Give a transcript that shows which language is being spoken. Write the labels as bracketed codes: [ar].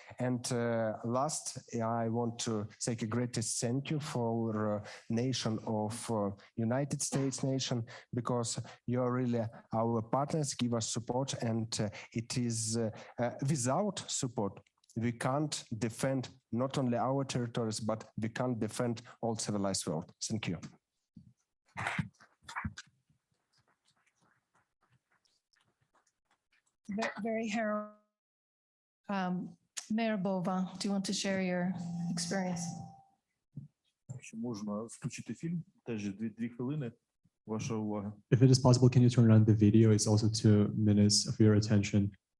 [en] And last, I want to say a greatest thank you for nation of United States nation, because you're really our partners, give us support, and it is without support we can't defend not only our territories, but we can't defend all civilized world. Thank you. Very harrowing. Mayor Bova, do you want to share your experience? [uk] Якщо можна включити фільм, теж 2 хвилини. Ваша увага. [en] If it is possible, can you turn on the video? It's also 2 minutes of your attention.